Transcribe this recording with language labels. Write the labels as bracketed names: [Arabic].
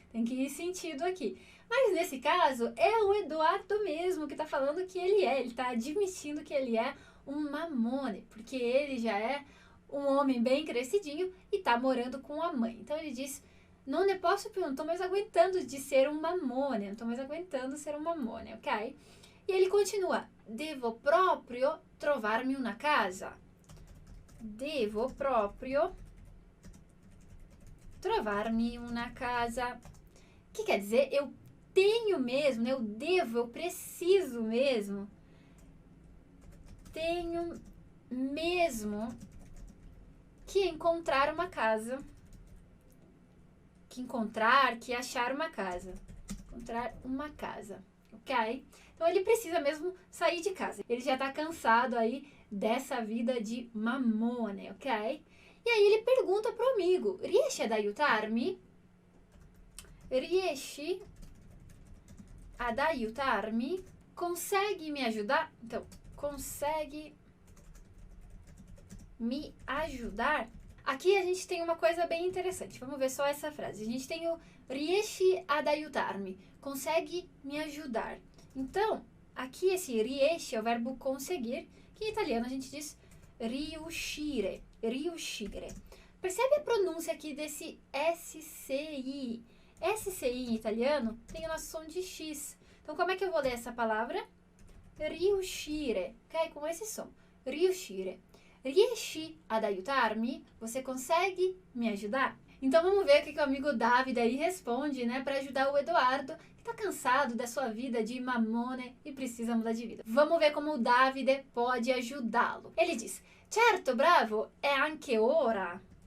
[Portuguese] Tem que ir sentido aqui. Mas nesse caso, é o Eduardo mesmo que está falando que ele está admitindo que ele é um mammone, porque ele já é um homem bem crescidinho e está morando com a mãe. Então ele diz: non ne posso più, não estou mais aguentando de ser um mammone, não estou mais aguentando ser um mammone, ok? [Italian] E ele continua: devo proprio trovarmi una casa. Devo proprio trovarmi una casa. [Portuguese] O que quer dizer? Eu tenho mesmo, né? Eu devo, eu preciso mesmo. Tenho mesmo que encontrar uma casa. Que achar uma casa. Encontrar uma casa, ok? Então ele precisa mesmo sair de casa. Ele já tá cansado aí dessa vida de mammone, ok? E aí ele pergunta pro amigo: [Italian] riesci ad aiutarmi? Riesci ad aiutarmi? [Portuguese] Consegue me ajudar? Então, consegue me ajudar? Aqui a gente tem uma coisa bem interessante. Vamos ver só essa frase. A gente tem o [Italian] riesci ad aiutarmi. [Portuguese] Consegue me ajudar. Então, aqui esse riesce é o verbo conseguir, que em italiano a gente diz riuscire, riuscire. Percebe a pronúncia aqui desse SCI? SCI em italiano tem o nosso som de X. Então, como é que eu vou ler essa palavra? Riuscire, ok? Com esse som. Riuscire. [Italian] Riesci ad aiutarmi? [Portuguese] Você consegue me ajudar? Então vamos ver o que o amigo Davide aí responde, né? Para ajudar o Eduardo, que tá cansado da sua vida de mamone e precisa mudar de vida. Vamos ver como o Davide pode ajudá-lo. Ele diz, [Italian] certo, bravo, è anche ora.